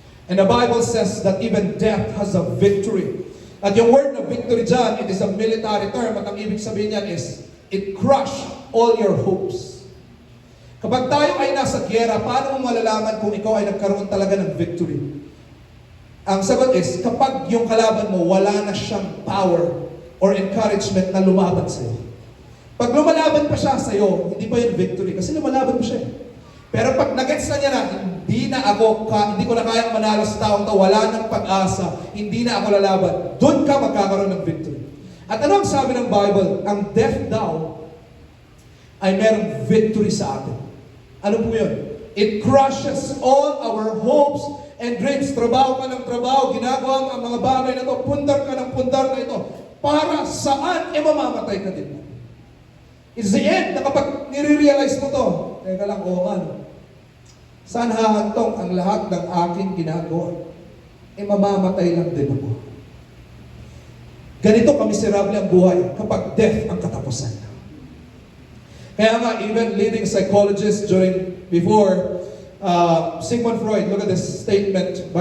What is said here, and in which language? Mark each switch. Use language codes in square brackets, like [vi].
[en] And the Bible says that even death has a victory. [tl] At yung word na victory dyan, [en] it is a military term. [tl] At ang ibig sabihin niyan is, [en] it crushed all your hopes. [tl] Kapag tayo ay nasa giyera, paano mo malalaman kung ikaw ay nagkaroon talaga ng victory? Ang sagot is, kapag yung kalaban mo, wala na siyang power or encouragement na lumaban sa'yo. Pag lumalaban pa siya sa'yo, hindi pa yun victory. Kasi lumalaban pa siya. Pero pag nagets na niya na, hindi ko na kayang manalo sa taong to, wala ng pag-asa, hindi na ako lalaban, doon ka magkakaroon ng victory. At ano ang sabi ng Bible? Ang death daw ay merong victory sa atin. Ano po yun? [en] It crushes all our hopes and dreams. [tl] Trabaho ka ng trabaho, ginagawa ang mga bagay na to, pundar ka ng pundar na ito, para saan mamamatay ka din. [en] It's the end [tl] na kapag nire-realize mo to, teka lang, saan hahantong ang lahat ng aking ginagawa? Mamamatay lang din ako. Ganito kamiserable ang buhay kapag death ang katapusan. Kaya nga, [en] even leading psychologists before Sigmund Freud, look at this statement.